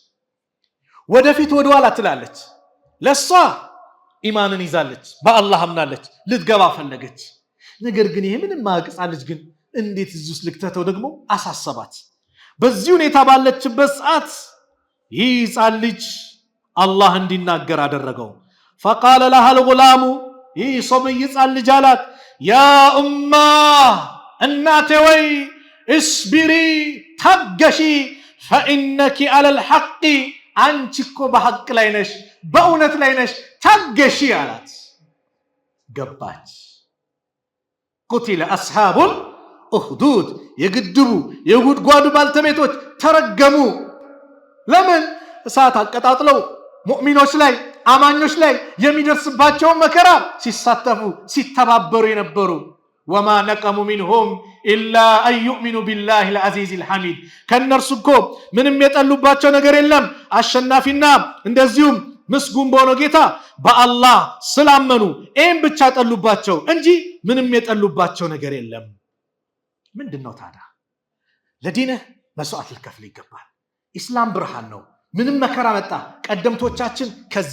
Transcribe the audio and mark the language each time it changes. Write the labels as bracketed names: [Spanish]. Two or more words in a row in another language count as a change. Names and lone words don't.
[Amharic] ወደፊት ወደኋላ ትላለች ለሷ ኢማንን ይዛለች በአላህ አምናለች ልትገባ ፈለገች ነገር ግን ይሄ ምንም ማቅጻ ልጅ ግን እንዴት እዚህ ውስጥ ልክተተው ደግሞ አሳሰባት በዚህ ሁኔታ ባለችበት ሰዓት ይህ ልጅ አላህ እንዲናገር አደረገው [Arabic] فقال لها الغلام [Amharic] ይህ ሶብይ ልጅ አላት [Arabic] يا أمّاه [Amharic] እናቴ ወይ اسبري ታገሺ [Arabic] فإنك على الحق [Amharic] አንቺ እኮ በሐቅ ላይ ነሽ በእውነት ላይ ነሽ ታገሺ አላት ገባች [Arabic] قتل أصحاب الأخدود [Amharic] የግድቡ የጉድጓዱ ባልተቤቶች ተረገሙ ለምን እሳት አቀጣጥለው ሙእሚኖች ላይ አማኞች ላይ የሚደርስባቸው መከራ ሲሳተፉ ሲተባበሩ የነበሩ [Arabic] وما نقموا منهم إلا أن يؤمنوا بالله العزيز الحميد [Amharic] ከነርሱ እኮ ምንም የጠሉባቸው ነገር የለም አሸናፊና እንደዚሁም ምስጉን በሆነው ጌታ በአላህ ስላመኑ ኤም ብቻ ጠሉባቸው እንጂ ምንም የጠሉባቸው ነገር የለም ምንድነው ታዲያ ለዲንህ መስዋዕት ልከፍል ይገባል ኢስላም ብርሃን ነው ምንም መከራ መጣ ቀደምቶቻችን ከዚህ